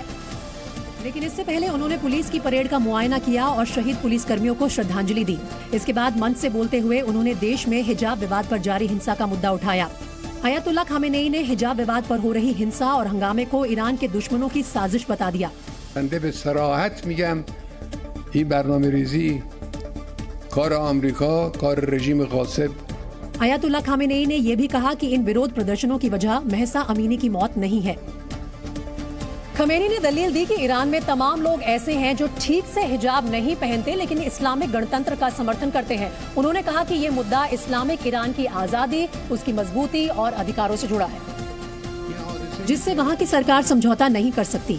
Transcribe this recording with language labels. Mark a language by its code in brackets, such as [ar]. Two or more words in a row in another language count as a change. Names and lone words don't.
[hi] लेकिन इससे पहले उन्होंने पुलिस की परेड का मुआयना किया और शहीद पुलिसकर्मियों को श्रद्धांजलि दी। इसके बाद मंच से बोलते हुए उन्होंने देश में हिजाब विवाद पर जारी हिंसा का मुद्दा उठाया। अयतुल्ला खमेनी ने हिजाब विवाद पर हो रही हिंसा और हंगामे को ईरान के दुश्मनों की साजिश बता दिया। [fa] این برنامه‌ریزی کار آمریکا کار رژیم غاصب। [hi] अयतुल्ला खामेनेई ने यह भी कहा कि इन विरोध प्रदर्शनों की वजह महसा अमीनी की मौत नहीं है। खमेनी ने दलील दी कि ईरान में तमाम लोग ऐसे हैं जो ठीक से हिजाब नहीं पहनते लेकिन इस्लामिक गणतंत्र का समर्थन करते हैं। उन्होंने कहा कि ये मुद्दा इस्लामिक ईरान की आजादी, उसकी मजबूती और अधिकारों से जुड़ा है, जिससे वहाँ की सरकार समझौता नहीं कर सकती।